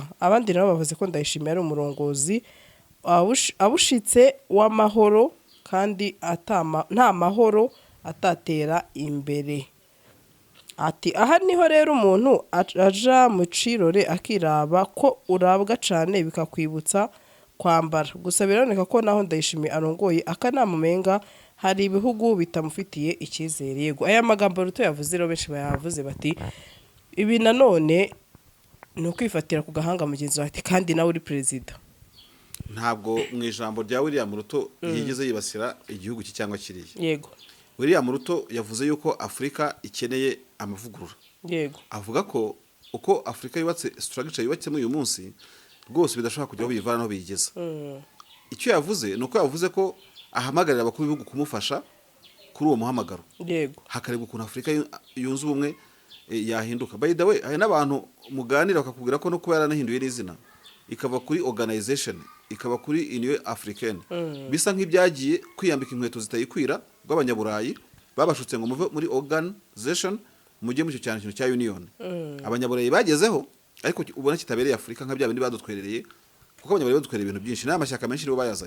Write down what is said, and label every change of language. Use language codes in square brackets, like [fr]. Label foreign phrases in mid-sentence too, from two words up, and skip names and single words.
[rw] Abandi nabo bavuze ko Ndayishimiye ari umurongozi abushitse w'amahoro kandi nta mahoro atatera imbere. Ati aha niho rero umuntu aja mu cirore akiraba ko urabwa cyane bikakwibutsa kwambara. Gusa bironeka ko naho Ndayishimiye arongoye akanama menga hari ibihugu bitamufitiye icyizere. Yego aya magambo ruto yavuze rero benshi bayavuze bati ibi nanone ni ukwifatira ku gahanga mugenzi wawe kandi nawe uri perezida. Ntabwo mu ijambo rya William Ruto yigeze yibasira igihugu cyangwa kiriya. Yego William Ruto yavuze yuko Afurika ikeneye amavugurura. Yego Avuga ko uko Afurika yubatse structure yubatse muri uyu munsi rwose bidashobora kujya bivana no bigeza. Icyo yavuze nuko yavuze ko ahamagarira abakuru b'ibihugu kumufasha kuri uwo muhamagaro. Yego Hakarebwa ukuntu Afurika yunze ubumwe yahinduka. [en] By the way, [rw] hari n'abantu muganira bakakubwira ko no kuba yaranahinduye n'izina ikava kuri organization ikaba kuri Union Africaine. Bisa nk'ibyagiye kwiyambika inkweto zitayikwira bw'abanyaburayi babashutse ngo muve muri organization mujye mu cyo cyane cya Union. Abanyaburayi bagezeho ariko ubona kitabereye Afurika nka bya bindi badutwerereye kuko abanyaburayi badutwerera ibintu byinshi n'amashyaka menshi nibo bayazanye.